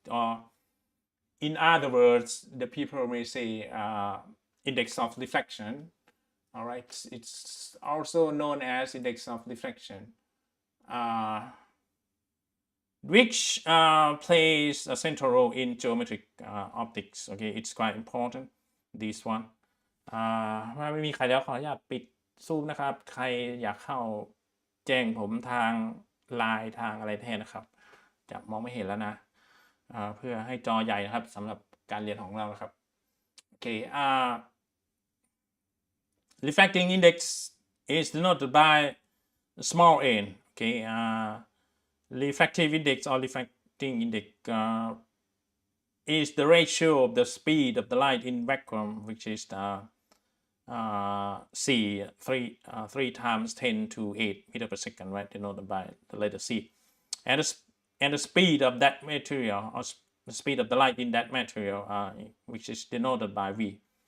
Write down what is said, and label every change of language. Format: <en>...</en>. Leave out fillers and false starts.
<en>Or in other words, the people may say index of reflection. All right, it's also known as index of reflection, which plays a central role in geometric optics. Okay, it's quite important, this one.</en> <th>ว่าไม่มีใครแล้วขออนุญาตปิดซูมนะครับใครอยากเข้าแจ้งผมทางไลน์ทางอะไรแทนนะครับจะมองไม่เห็นแล้วนะเพื่อให้จอใหญ่นะครับสำหรับการเรียนของเรานะครับโอเค</th> <en>refracting index is denoted by small n. Okay, refractive index or refracting index is the ratio of the speed of the light in vacuum, which is C 3 times 10 to 8 meter per second, right? Denoted by the letter C, and the speed of that material, or the speed of the light in that material, which is denoted by V.</en>